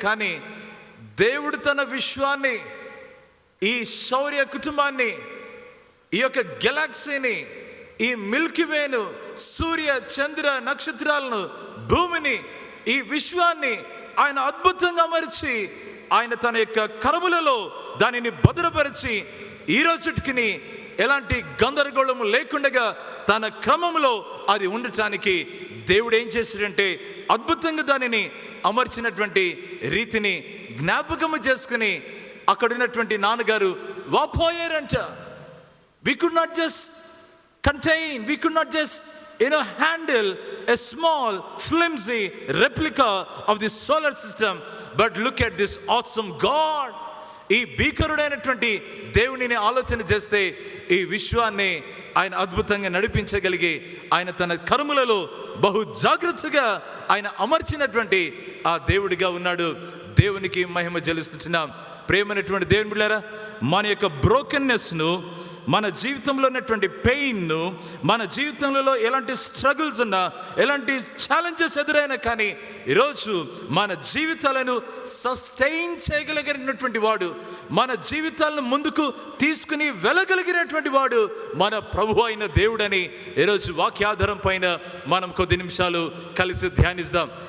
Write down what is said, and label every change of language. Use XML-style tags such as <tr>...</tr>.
<te>కానీ దేవుడు తన విశ్వాన్ని, ఈ సౌర్య కుటుంబాన్ని, ఈ యొక్క గెలాక్సీని, ఈ మిల్కీవేను, సూర్య చంద్ర నక్షత్రాలను, భూమిని, ఈ విశ్వాన్ని ఆయన అద్భుతంగా అమర్చి ఆయన తన యొక్క కరములలో దానిని భద్రపరిచి ఈ రోజుకి ఎలాంటి గందరగోళము లేకుండా తన క్రమంలో అది ఉండటానికి దేవుడు ఏం చేశాడంటే అద్భుతంగా దానిని అమర్చినటువంటి రీతిని జ్ఞాపకము చేసుకుని అక్కడ ఉన్నటువంటి నాన్నగారు వాపోయారంట.</te> <en>We could not just contain, we could not just handle a small flimsy replica of the solar system, but look at this awesome God.</en> <te>ఈ భీకరుడైనటువంటి దేవునిని ఆలోచన చేస్తే ఈ విశ్వాన్ని ఆయన అద్భుతంగా నడిపించగలిగి ఆయన తన కర్మలలో బహు జాగ్రత్తగా ఆయన అమర్చినటువంటి ఆ దేవుడిగా ఉన్నాడు. దేవునికి మహిమ చెల్లిస్తున్నాం. ప్రేమైనటువంటి దేవుని బిడ్డలారా, మన యొక్క బ్రోకెన్నెస్ను, మన జీవితంలో ఉన్నటువంటి పెయిన్ను, మన జీవితంలో ఎలాంటి స్ట్రగుల్స్ ఉన్నా, ఎలాంటి ఛాలెంజెస్ ఎదురైనా కానీ ఈరోజు మన జీవితాలను సస్టైన్ చేయగలిగినటువంటి వాడు, మన జీవితాలను ముందుకు తీసుకుని వెళ్ళగలిగినటువంటి వాడు మన ప్రభు అయిన దేవుడని ఈరోజు వాక్యాధారం పైన మనం కొద్ది నిమిషాలు కలిసి ధ్యానిద్దాం.</te>